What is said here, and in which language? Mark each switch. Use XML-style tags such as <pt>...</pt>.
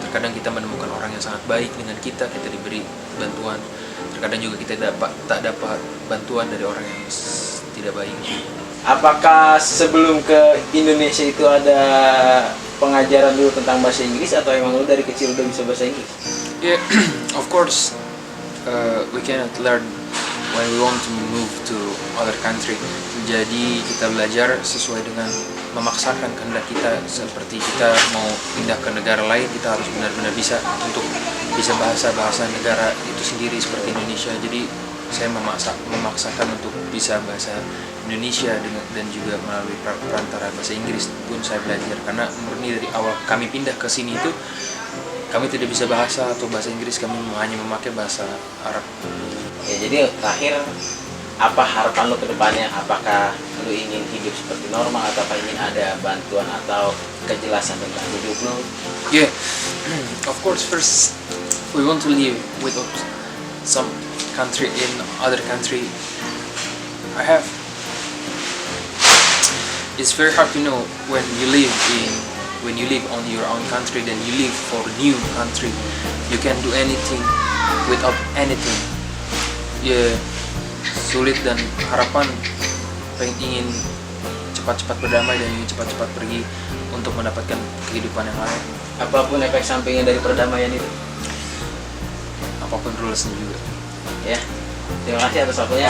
<id>Terkadang kita menemukan orang yang sangat baik dengan kita diberi bantuan, terkadang juga kita tak dapat bantuan dari orang yang tidak baik. Apakah sebelum ke Indonesia itu ada pengajaran dulu tentang bahasa Inggris atau emang lu dari kecil udah bisa bahasa Inggris?</id> <en>Yeah, of course, we cannot learn when we want to move to other country.</en> <id>Jadi kita belajar sesuai dengan memaksakan kehendak kita. Seperti kita mau pindah ke negara lain, kita harus benar-benar bisa untuk bisa bahasa negara itu sendiri seperti Indonesia. Jadi saya memaksakan untuk bisa bahasa Indonesia dan juga melalui perantara bahasa Inggris pun saya belajar, karena murni dari awal kami pindah ke sini itu kami tidak bisa bahasa atau bahasa Inggris, kami hanya memakai bahasa Arab. Ya, jadi terakhir apa harapan lo ke depannya? Apakah lo ingin hidup seperti normal atau ingin ada bantuan atau kejelasan tentang hidup lo?</id> <en>Yeah, of course. First, we want to live with some country in other country. It's very hard to know when you live on your own country, then you live for new country. You can do anything without anything.</en> <id>Ya, sulit dan harapan ingin cepat-cepat berdamai dan ingin cepat-cepat pergi untuk mendapatkan kehidupan yang lain. Apapun efek sampingnya dari perdamaian itu, apapun rulesnya juga. Ya, terima kasih atas waktunya.</id>